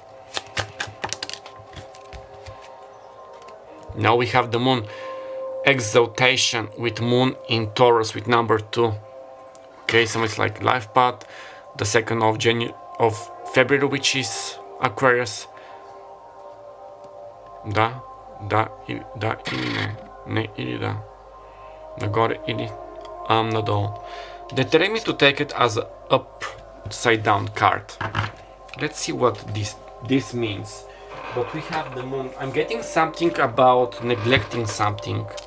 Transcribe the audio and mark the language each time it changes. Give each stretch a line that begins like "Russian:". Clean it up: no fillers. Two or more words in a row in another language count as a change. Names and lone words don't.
English: Now we have the Moon. Exaltation with Moon in Taurus with number 2. Okay, so it's like life path. The 2nd of February, which is Aquarius.
Bulgarian: Да или не или да. Нагоре или надолу.
English: They tell me to take it as an upside down card. Let's see what this means. But we have the Moon. I'm getting something about neglecting something.